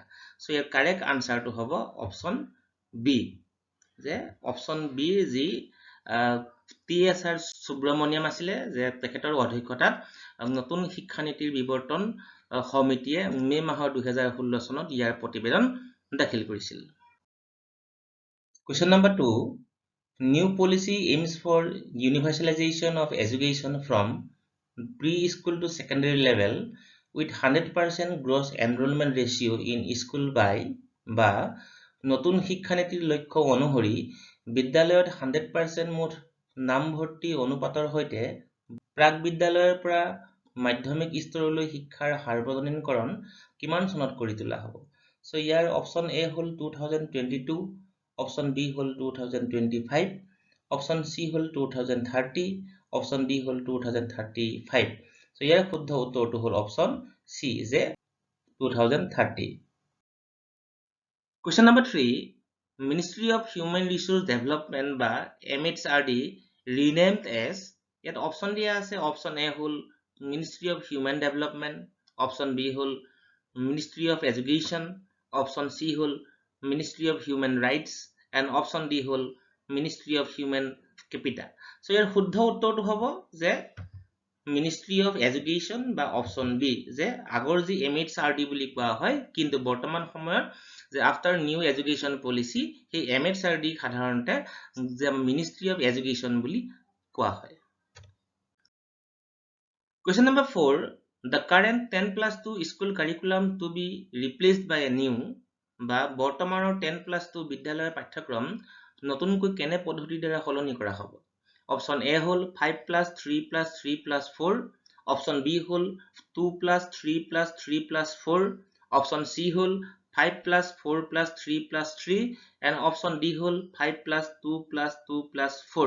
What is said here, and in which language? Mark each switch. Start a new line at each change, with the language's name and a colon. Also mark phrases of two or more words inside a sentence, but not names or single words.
Assamese: সো ইয়াৰ
English: correct answerটো
Assamese: হ'ব
English: option B,
Assamese: যে
English: option B
Assamese: যি TSR সুব্ৰমণিয়াম আছিলে, যে তেখেতৰ অধ্যক্ষতাত নতুন শিক্ষানীতিৰ বিৱৰ্তন সমিতিয়ে মে মাহৰ 2016 চনত ইয়াৰ প্ৰতিবেদন দাখিল কৰিছিল।
English: Question number 2. New policy aims for universalization of education from pre-school to secondary level with 100% gross enrollment ratio in school by
Assamese: বা নতুন শিক্ষানীতিৰ লক্ষ্য অনুসৰি বিদ্যালয়ত 100% মুঠ নামভৰ্তি অনুপাতৰ সৈতে প্ৰাক বিদ্যালয়ৰ পৰা মাধ্যমিক স্তৰলৈ শিক্ষাৰ সাৰ্বজনীনকৰণ কিমান চনত কৰি তোলা হ'ব? সো ইয়াৰ
English: option A
Assamese: হ'ল 2022,
English: option B
Assamese: হ'ল 2025,
English: option C
Assamese: হ'ল 2030,
English: option D
Assamese: হ'ল 2035। সো ইয়াৰ শুদ্ধ উত্তৰটো হ'ল
English: option C,
Assamese: যে 2030।
English: Question number 3. Ministry of Human Resource Development বা MHRD renamed as,
Assamese: ইয়াত অপচন দিয়া আছে,
English: option A
Assamese: হ'ল Ministry of Human Development,
English: option B
Assamese: হ'ল Ministry of Education,
English: option C
Assamese: হ'ল Ministry of Human Rights, and
English: option D
Assamese: হ'ল Ministry of Human Capital। সো ইয়াৰ শুদ্ধ উত্তৰটো হ'ব যে মিনিষ্ট্ৰি অফ এডুকেশ্যন বা
English: option B,
Assamese: যে আগৰ যি MHRD বুলি কোৱা হয়, কিন্তু বৰ্তমান সময়ত যে
English: after new education policy
Assamese: সেই MHRD সাধাৰণতে যে মিনিষ্ট্ৰি অফ এডুকেশ্যন বুলি কোৱা হয়।
English: Question number 4. The current 10+2 school curriculum to be replaced by a new
Assamese: বা বৰ্তমানৰ 10+2 বিদ্যালয়ৰ পাঠ্যক্ৰম নতুনকৈ কেনে পদ্ধতিৰ দ্বাৰা সলনি কৰা হ'ব?
English: option A
Assamese: হ'ল 5+3+3+4,
English: option B
Assamese: হ'ল 2+3+3+4,
English: option C
Assamese: হ'ল 5+4+3+3, and
English: option D
Assamese: হ'ল 5+2+2+4।